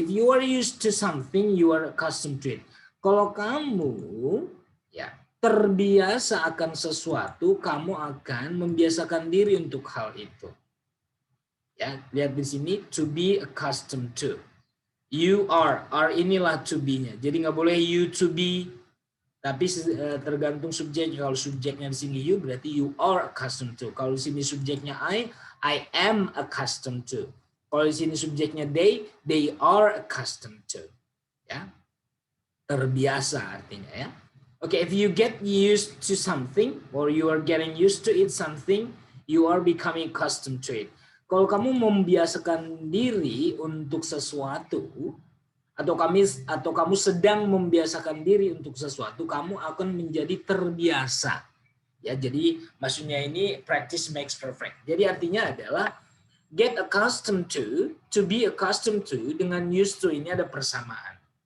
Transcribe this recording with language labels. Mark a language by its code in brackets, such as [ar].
[en] If you are used to something, you are accustomed to it. [id] Kalau kamu ya terbiasa akan sesuatu, kamu akan membiasakan diri untuk hal itu. Ya, lihat di sini [en] to be accustomed to. You are [id] inilah [en] to be-nya. [id] Jadi nggak boleh you to be, tapi tergantung subjeknya. Kalau subjeknya di sini you, berarti [en] you are accustomed to. [id] Kalau di sini subjeknya [en] I am accustomed to. [id] Kalau di sini subjeknya [en] they are accustomed to. [id] Ya. Terbiasa artinya ya. [en] Oke, if you get used to something or you are getting used to it something, you are becoming accustomed to it. [id] Kalau kamu membiasakan diri untuk sesuatu, atau kamu sedang membiasakan diri untuk sesuatu, kamu akan menjadi terbiasa. Ya, jadi maksudnya ini [en] practice makes perfect. [id] Jadi artinya adalah get accustomed to be accustomed to dengan used to ini ada persamaan.